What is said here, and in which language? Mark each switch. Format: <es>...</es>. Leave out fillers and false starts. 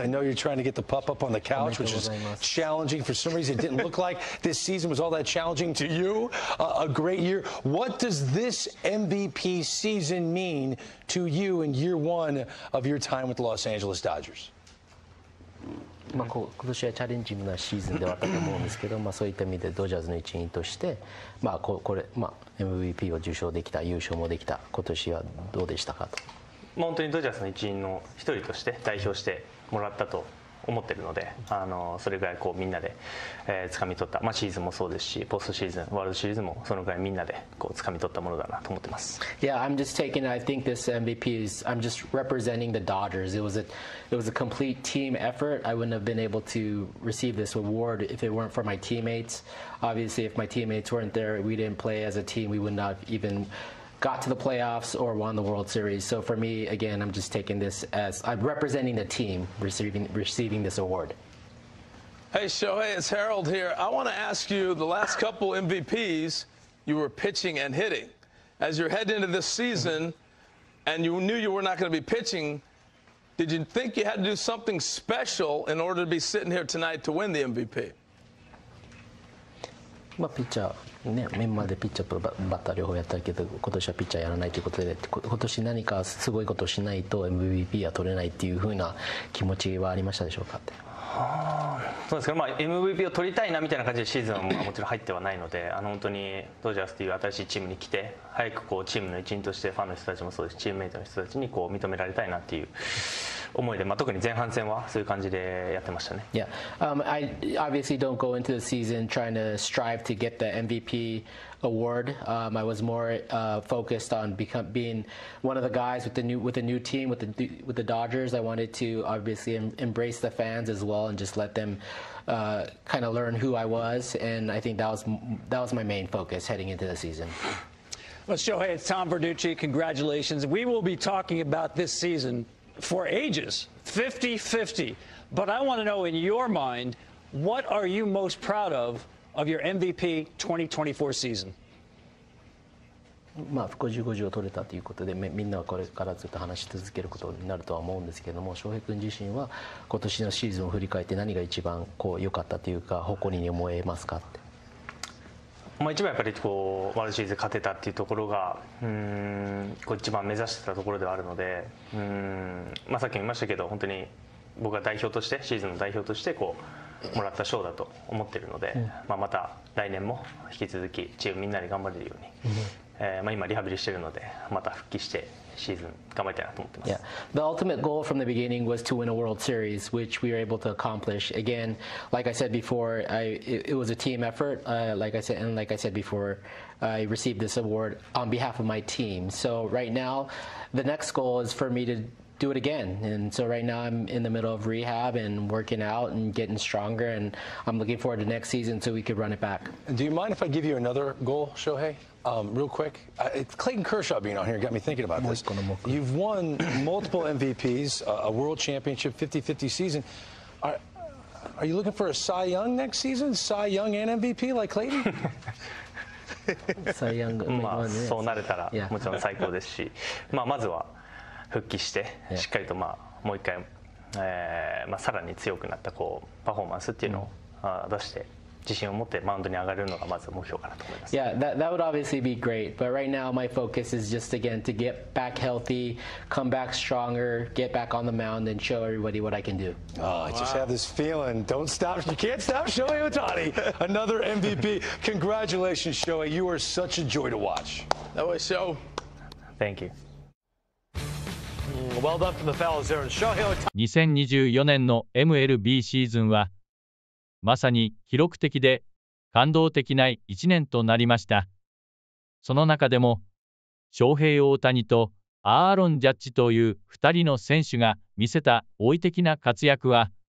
<en>I know you're trying to get the pup up on the couch, which is challenging. For some reason, it didn't look like this season was all that challenging to you. A great year. What does this MVP season mean to you in year one of your time with the Los Angeles Dodgers?</en> <ja>今年はチャレンジングなシーズンではあったと思うんですけど、そういった意味でドジャースの一員として、MVP を受賞できた、優勝もできた、今年はどうでしたかと。本当にドジャースの一員の一人として代表してもらったと思ってるので、それぐらいみんなで掴み取った、シーズンもそうですし、ポストシーズン、ワールドシリーズもそのぐらいみんなで掴み取ったものだなと思ってます。</ja> <en>Yeah, I'm just taking. I think this MVP is. I'm just representing the Dodgers. It was a complete team effort. I wouldn't have been able to receive this award if it weren't for my teammates. Obviously, if my teammates weren't there, we didn't play as a team, we would not even got to the playoffs or won the World Series. So for me, again, I'm just taking this as I'm representing the team receiving this award. Hey, Shohei, it's Harold here. I want to ask you, the last couple MVPs, you were pitching and hitting. As you're heading into this season and you knew you were not going to be pitching, did you think you had to do something special in order to be sitting here tonight to win the MVP?</en> <ja>ピッチャーね、メンバーでピッチャーとバッター両方やったけど、今年はピッチャーやらないということで、今年何かすごいことをしないと MVP は取れないっていう風な気持ちはありましたでしょうかって。そうですけど、MVP を取りたいなみたいな感じでシーズンはもちろん入ってはないので、本当にドジャースという新しいチームに来て、早くチームの一員としてファンの人たちもそうですし、チームメイトの人たちに認められたいなっていう思いで、特に前半戦はそういう感じでやってましたね。</ja> <en>Yeah, I obviously don't go into the season trying to strive to get the MVP award. I was more focused on being one of the guys with the new team with the Dodgers. I wanted to obviously embrace the fans as well and just let them kind of learn who I was, and I think that was my main focus heading into the season. Well, Shohei, it's Tom Verducci. Congratulations. We will be talking about this season for ages, 50-50. But I want to know, in your mind, what are you most proud of your MVP 2024 season?</en> <ja>50-50を取れたということで、みんなはこれからずっと話し続けることになるとは思うんですけれども、翔平君自身は今年のシーズンを振り返って何が一番良かったというか、誇りに思えますかって。一番やっぱりワールドシリーズ勝てたっていうところが一番目指してたところではあるので、さっきも言いましたけど、本当に僕が代表としてシーズンの代表としてもらった賞だと思っているので、また来年も引き続きチームみんなで頑張れるように、今リハビリしているので、また復帰してシーズン頑張りたいなと思ってます。</ja> <en>Yeah, the ultimate goal from the beginning was to win a World Series, which we were able to accomplish. Again, like I said before, it was a team effort. Like I said before, I received this award on behalf of my team. So right now, the next goal is for me to do it again. And so right now I'm in the middle of rehab and working out and getting stronger, and I'm looking forward to next season so we could run it back. Do you mind if I give you another goal, Shohei? Real quick, Clayton Kershaw being on here got me thinking about this. You've won multiple MVPs, a world championship, 50-50 season. Are you looking for a Cy Young next season? Cy Young and MVP like Clayton?</en> <ja>そうなれたらもちろん最高ですし、まずは復帰してしっかりともう一回、さらに強くなったパフォーマンスっていうのを出して。自信を持ってマウンドに上がるのがまず目標かなと思います。</ja> <en>Yeah, that would obviously be great, but right now my focus is just again to get back healthy, come back stronger, get back on the mound, and show everybody what I can do. Oh, I just have this feeling. Don't stop. You can't stop Shohei Ohtani. Another MVP. Congratulations, Shohei. You are such a joy to watch. That was so. Thank you. Well done from the fellas there. Shohei Ohtani.</en> <ja>2024年の MLB シーズンはまさに記録的で感動的な1年となりました。その中でも、翔平大谷とアーロン・ジャッジという2人の選手が見せた驚異的な活躍は、</ja>